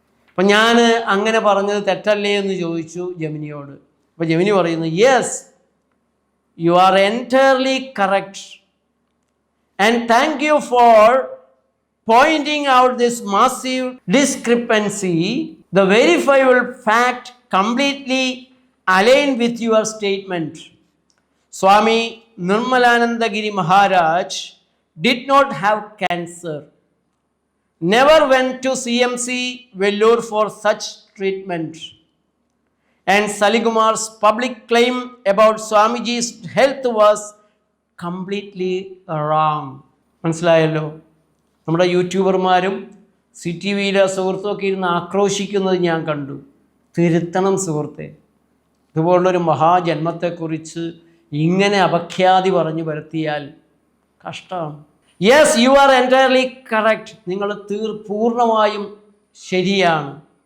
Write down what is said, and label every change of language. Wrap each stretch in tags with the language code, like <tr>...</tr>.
<ml>അപ്പം ഞാൻ അങ്ങനെ പറഞ്ഞത് തെറ്റല്ലേ എന്ന് ചോദിച്ചു ജെമിനിയോട്. അപ്പോൾ ജെമിനി പറയുന്നു,</ml> <en>Yes, you are entirely correct and thank you for pointing out this massive discrepancy. The verifiable fact completely aligned with your statement. Swami Nirmalanandagiri Maharaj did not have cancer, never went to CMC Vellore for such treatment, and Saligumar's public claim about Swamiji's health was completely wrong.</en> <ml>മനസ്സിലായല്ലോ? നമ്മുടെ യൂട്യൂബർമാരും CTVയിലെ സുഹൃത്തുമൊക്കെ ഇരുന്ന് ആക്രോശിക്കുന്നത് ഞാൻ കണ്ടു. തിരുത്തണം സുഹൃത്തെ. ഇതുപോലുള്ളൊരു മഹാജന്മത്തെക്കുറിച്ച് ഇങ്ങനെ അപഖ്യാതി പറഞ്ഞു വരുത്തിയാൽ കഷ്ടമാണ്.</ml> <en>Yes, you are entirely correct.</en> <ml>നിങ്ങൾ പൂർണ്ണമായും ശരിയാണ്.</ml>